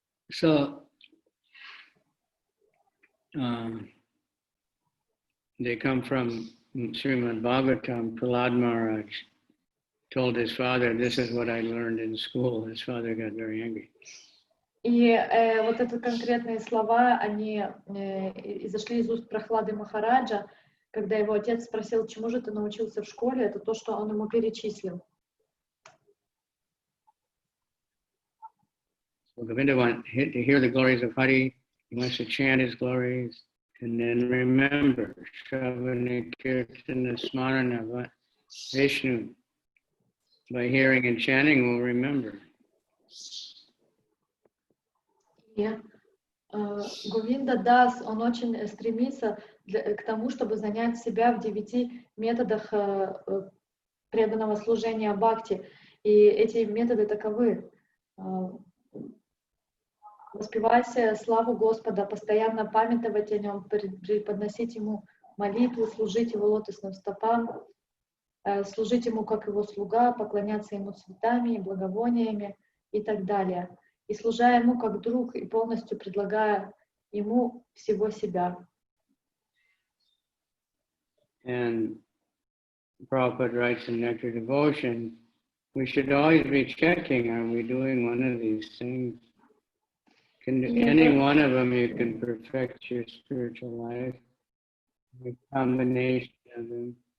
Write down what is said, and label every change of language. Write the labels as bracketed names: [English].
[English] So they come from Srimad Bhagavatam. Prahlad Maharaj told his father, "This is what I learned in school." His father got very angry. [Russian] И вот эти конкретные слова, они изошли из уст Прахлады Махараджа, когда его отец спросил, чему же ты научился в школе, это то, что он ему перечислил. [English] So Govinda wants to hear the glories of Hari. He wants to chant his glories, and then remember [Sanskrit] Shravana Kirtana Smarana Vishnu. [English] By hearing and chanting, we'll remember. [Russian] Говинда Дас, он очень стремится к тому, чтобы занять себя в 9 методах преданного служения бхакти. И эти методы таковы. Воспевать славу Господа, постоянно памятовать о Нем, преподносить Ему молитвы, служить Его лотосным стопам, служить Ему как Его слуга, поклоняться Ему цветами и благовониями и так далее. И служа Ему как друг и полностью предлагая Ему всего себя. [English] And Prabhupada writes in Nectar Devotion, we should always be checking, are we doing one of these things? Any one of them you can perfect your spiritual life, a combination of them.